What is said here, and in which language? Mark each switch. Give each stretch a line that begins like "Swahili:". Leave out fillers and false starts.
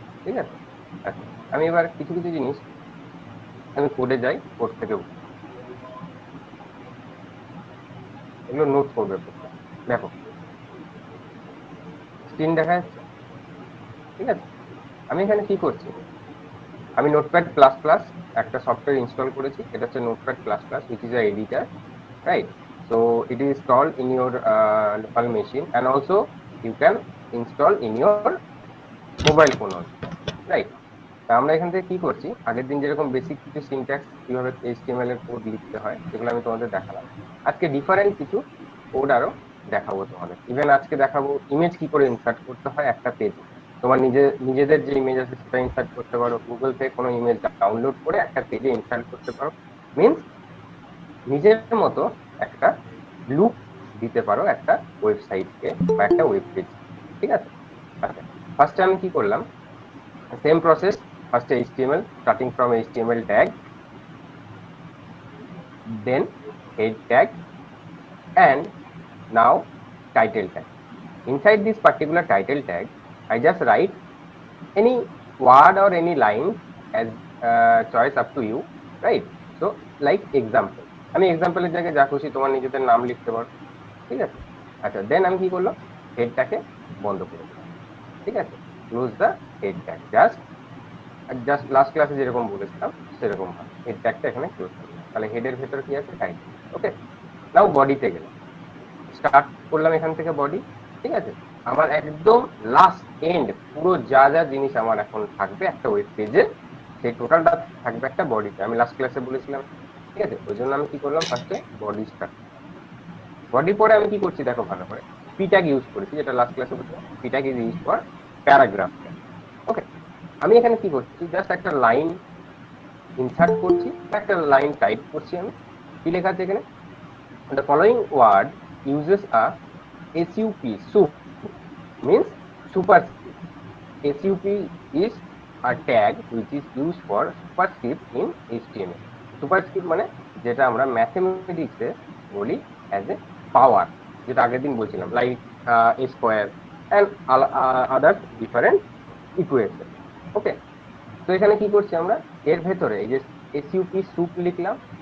Bangla: ঠিক আছে, আচ্ছা, আমি এবার কিছু কিছু জিনিস আমি কোডে যাই, কোড থেকে এগুলো নোট করবে প্রথমে। দেখো, স্ক্রিন দেখা যাচ্ছে? ঠিক আছে, আমি এখানে কি করছি, আমি নোটপ্যাড প্লাস প্লাস একটা সফটওয়্যার ইনস্টল করেছি। এটা হচ্ছে notepad plus plus,
English: which is a editor, right? So it is installed in your local machine, and also you can install in your mobile phone also, right?
Bangla: তা আমরা এখান থেকে কি করছি, আগের দিন যেরকম বেসিক কিছু সিনট্যাক্স কিভাবে এইচটিএমএল এর কোড লিখতে হয় সেগুলো আমি তোমাদের দেখালাম। আজকে ডিফারেন্ট কিছু কোড আরো দেখাবো তোমাদের। ইভেন আজকে দেখাবো ইমেজ কি করে ইনসার্ট করতে হয় একটা পেজে। তোমার নিজেদের যে ইমেজ আছে সেটা ইনসার্ট করতে পারো, গুগল থেকে কোনো ইমেজ ডাউনলোড করে একটা পেজে ইনসার্ট করতে পারো। মিনস নিজের মতো একটা লুক দিতে পারো একটা ওয়েবসাইটকে বা একটা ওয়েব পেজ। ঠিক আছে, আচ্ছা, ফার্স্টে আমি কি করলাম,
English: same process. First HTML, starting from HTML tag, then head tag, and now title tag. Inside this particular title tag, I just write any word or any line as choice up to you, right? So like example,
Bangla: আমি example এর জায়গায় যা খুশি তোমার নিজেদের নাম লিখতে পারো। ঠিক আছে, আচ্ছা, দেন আমি কি করলাম, হেডটাকে বন্ধ করে দিলাম। ঠিক আছে, close the head tag. Just last ক্লাসে যেরকম বলেছিলাম সেরকম ভাবে হেড ট্যাগটা এখানে ক্লোজ করলাম। তাহলে হেডের ভেতর কি আছে, টাইটেল। ওকে, নাও বডিতে গেলাম, স্টার্ট করলাম এখান থেকে বডি। ঠিক আছে, আমার একদম লাস্ট এন্ড পুরো যা যা জিনিস আমার এখন থাকবে একটা ওয়েব পেজে, সেই টোটালটা থাকবে একটা বডিতে। আমি লাস্ট ক্লাসে বলেছিলাম। ঠিক আছে, ওই জন্য আমি কি করলাম, ফার্স্টে বডি স্টার্ট। বডি পরে আমি কি করছি দেখো ভালো করে, পি ট্যাগ ইউজ করেছি, যেটা লাস্ট ক্লাসে বলছিলাম। P tag is use for paragraph tag. ওকে, আমি এখানে কি করছি, জাস্ট একটা লাইন ইনসার্ট করছি, একটা লাইন টাইপ করছি। আমি কি লেখা আছে এখানে,
English: the following word uses a sup means superscript. Sup is a tag which is used for superscript in HTML.
Bangla: Superscript মানে যেটা আমরা ম্যাথমেটিক্সে বলি অ্যাজ এ পাওয়ার, যেটা আগের দিন বলছিলাম, like a square and others different equation. ওকে, তো এখানে কি করছি আমরা, এর ভেতরে এই যে এসইউপি সুপ লিখলাম।